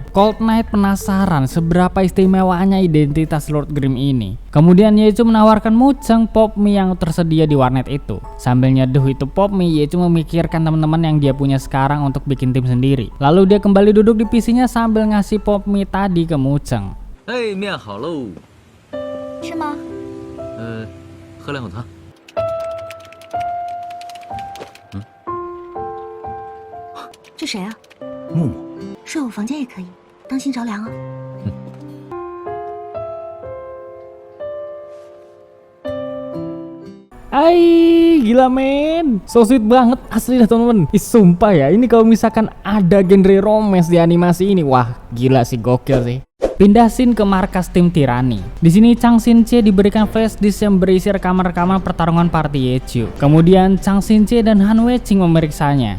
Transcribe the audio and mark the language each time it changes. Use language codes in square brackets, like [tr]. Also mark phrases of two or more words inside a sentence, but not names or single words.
[id] Cold Knight penasaran seberapa istimewanya identitas Lord Grim ini. Kemudian Yecu menawarkan Mucheng pop mie yang tersedia di warnet itu. Sambil nyeduh itu pop mie, Yecu memikirkan teman-teman yang dia punya sekarang untuk bikin tim sendiri. Lalu dia kembali duduk di PC-nya sambil ngasih pop mie tadi ke Mucheng. [zh] 哎，面好喽。是吗？喝两口汤。这谁啊？木木，睡我房间也可以，当心着凉啊。 [id] Gila men, [en] so sweet [id] banget asli dah temen-temen. Sumpah ya, ini kalau misalkan ada genre romance di animasi ini, wah gila sih, gokil sih. Pindah scene ke markas tim Tirani. Di sini Chang Xin-che diberikan flash disk yang berisi rekaman-rekaman pertarungan party Yecu. Kemudian Chang Xin-che dan Han Weiqing memeriksanya.